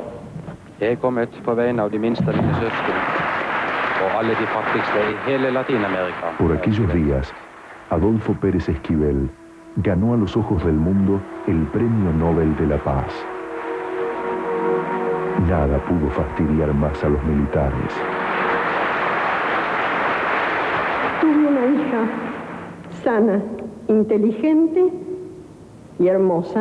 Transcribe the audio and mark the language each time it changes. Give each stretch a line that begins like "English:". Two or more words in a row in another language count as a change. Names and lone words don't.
Norwegian: Jeg er kommet på vegne av de minste av mine søsken og alle de fattigste i hele Latinamerika.
Spanish: Por aquellos días, Adolfo Pérez Esquivel ganó a los ojos del mundo el Premio Nobel de la Paz. Nada pudo fastidiar más a los militares. Tuve una hija sana, inteligente y hermosa.